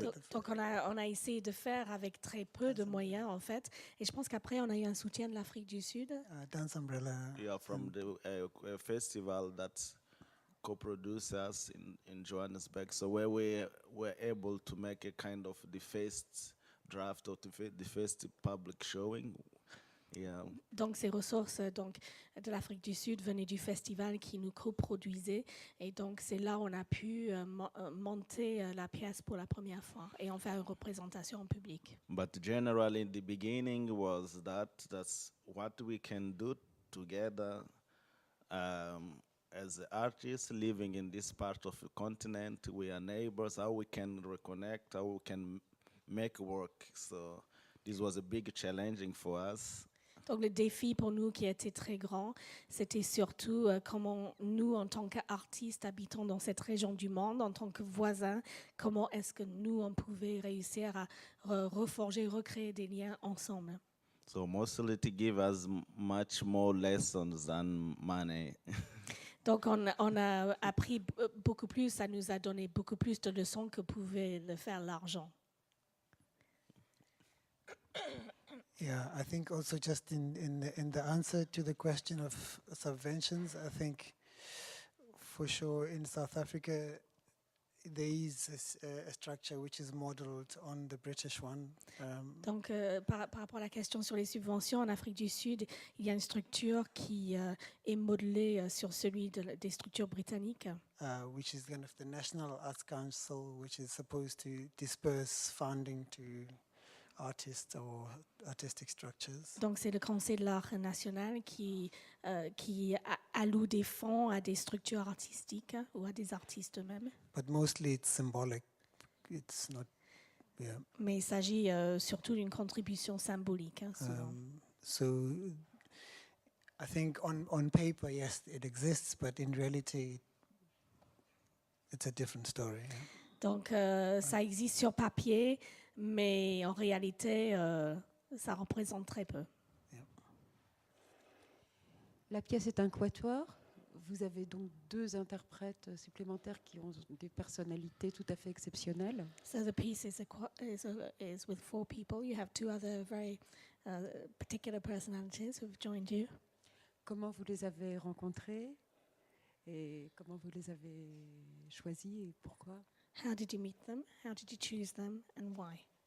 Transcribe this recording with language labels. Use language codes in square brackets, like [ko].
[fr] Donc on a essayé de faire avec très peu de moyens en fait, et je pense qu'après on a eu un soutien de l'Afrique du Sud. [en] Dance Umbrella. Yeah, from the festival that co-produced us in Johannesburg. So where we were able to make a kind of the first draft of the first public showing. Yeah. [fr] Donc ces ressources de l'Afrique du Sud venaient du festival qui nous coproduisait, et donc c'est là où on a pu monter la pièce pour la première fois et en faire une représentation en public. [en] But generally the beginning was that's what we can do together as artists living in this part of the continent. We are neighbors, how we can reconnect, how we can make work. So this was a big challenging for us. [fr] Donc le défi pour nous qui était très grand, c'était surtout comment nous, en tant qu'artistes habitant dans cette région du monde, en tant que voisins, comment est-ce que nous, on pouvait réussir à reforger, recréer des liens ensemble. [en] So mostly to give us much more lessons than money. [fr] Donc on a appris beaucoup plus, ça nous a donné beaucoup plus de leçons que pouvait le faire l'argent. [en] Yeah, I think also just in the answer to the question of subventions, I think for sure in South Africa there is a structure which is modeled on the British one. [fr] Donc par rapport à la question sur les subventions, en Afrique du Sud, il y a une structure qui est modelée sur celui des structures britanniques. [en] Which is kind of the National Arts Council, which is supposed to disperse funding to artists or artistic structures. [fr] Donc c'est le Conseil de l'art national qui alloue des fonds à des structures artistiques ou à des artistes eux-mêmes. [en] But mostly it's symbolic. It's not. Yeah. [fr] Mais il s'agit surtout d'une contribution symbolique. Souvent. [en] So I think on paper, yes, it exists, but in reality, it's a different story. Yeah. [fr] Donc ça existe sur papier, mais en réalité, ça représente très peu. La pièce est un quatuor. vous avez donc 2 interprètes supplémentaires qui ont des personnalités tout à fait exceptionnelles. [en] So the piece is with 4 people. You have 2 other very particular personalities who've joined you. [fr] Comment vous les avez rencontrés et comment vous les avez choisis et pourquoi? [en] How did you meet them? How did you choose them, and why?